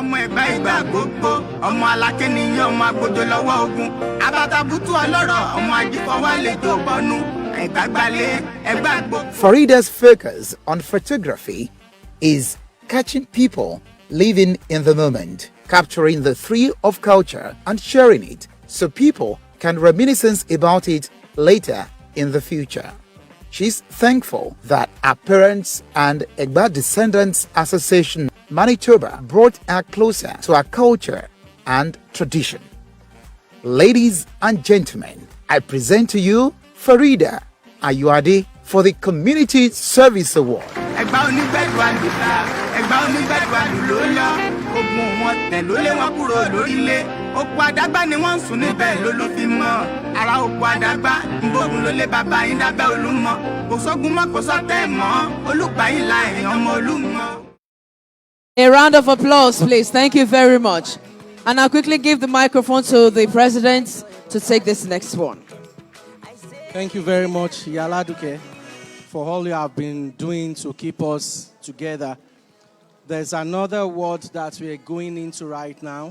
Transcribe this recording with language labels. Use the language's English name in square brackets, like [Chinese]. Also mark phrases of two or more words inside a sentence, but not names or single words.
[English] Farida's focus on photography is catching people living in the moment, capturing the thrill of culture and sharing it so people can reminisce about it later in the future. She's thankful that her parents and Egba Descendants Association Manitoba brought her closer to her culture and tradition. Ladies and gentlemen, I present to you Farida Ayoade for the Community Service Award. [Yoruba] Egba onígbẹ̀dù àlùlá, Egba onígbẹ̀dù àlùlólọ́. Ogun wọn tẹ̀ ló lé wọn kúrò lórílẹ̀. Oko àdágbà ni wọ́n ń sùn níbẹ̀ lólú fi mọ́. Ara oko àdágbà ń gbógun ló lé bàbá yín dábẹ́ Olúmọ. Kò sógun mọ́ kò sọ́tẹ̀ mọ́. Olùgbàyìn la èèyàn ọmọ Olúmọ. [English] A round of applause, please. Thank you very much. And I'll quickly give the microphone to the president to take this next one. Thank you very much, Yaladuke, for all you have been doing to keep us together. There's another award that we're going into right now.